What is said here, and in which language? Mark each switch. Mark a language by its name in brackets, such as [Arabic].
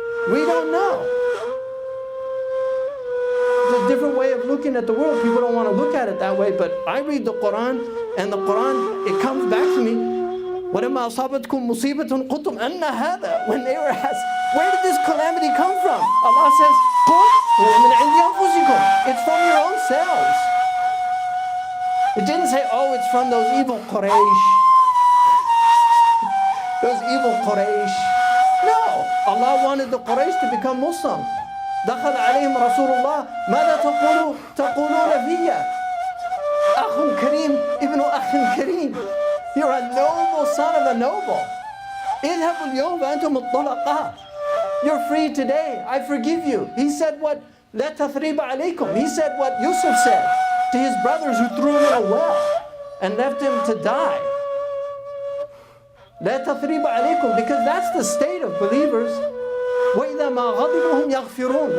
[English] We don't know. It's a different way of looking at the world. People don't want to look at it that way, but I read the Quran, and the Quran, it comes back to me. [Arabic] وَلَمَّا أَصَابَتْكُم مُّصِيبَةٌ قُلْتُمْ أَنَّ هَذَا. [English] When they were asked, where did this calamity come from? Allah says, [Arabic] قُلْ هُوَ مِنْ عِنْدِ أَنفُسِكُمْ. [English] It's from your own selves. It didn't say, oh, it's from those evil Quraysh. Those evil Quraysh. No, Allah wanted the Quraysh to become Muslim. [Arabic] دخل عليهم رسول الله ماذا تقولون فيا أخ كريم ابن أخ كريم. [English] You're a noble son of a noble. [Arabic] اذهبوا اليوم فأنتم الطلقاء. [English] You're free today. I forgive you. He said what? [Arabic] لا تثريب عليكم. [English] He said what Yusuf said to his brothers who threw him in a well and left him to die. [Arabic] لا تثريب عليكم, [English] because that's the state of believers. [Arabic] وَإِذَا مَا غَضِبُوا هُمْ يَغْفِرُونَ.